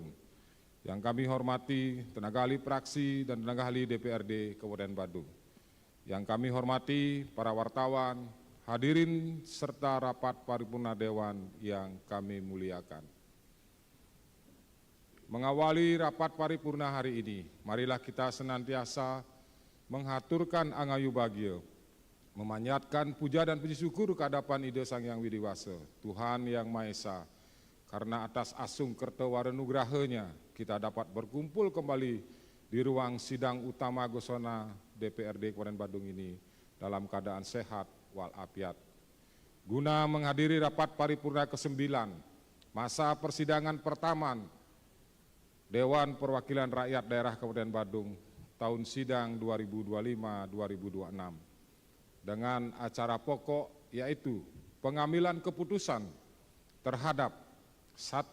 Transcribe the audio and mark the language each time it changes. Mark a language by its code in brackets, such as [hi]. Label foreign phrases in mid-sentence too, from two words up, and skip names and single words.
[id] Yang kami hormati tenaga ahli praksi dan tenaga ahli DPRD Kabupaten Badung. Yang kami hormati para wartawan, hadirin serta rapat paripurna Dewan yang kami muliakan. Mengawali rapat paripurna hari ini, marilah kita senantiasa menghaturkan [ban] angayu bagio, [id] memanjatkan puja dan puji syukur kehadapan Ida Sang Hyang Widi Wasa, Tuhan Yang Maha Esa, karena atas [ban] asung kertawarenugrahanya [id] kita dapat berkumpul kembali di ruang sidang utama Gosona DPRD Kabupaten Badung ini dalam keadaan sehat walafiat. Guna menghadiri rapat paripurna ke-9 masa persidangan pertama Dewan Perwakilan Rakyat Daerah Kabupaten Badung tahun sidang 2025-2026 dengan acara pokok yaitu pengambilan keputusan terhadap 1.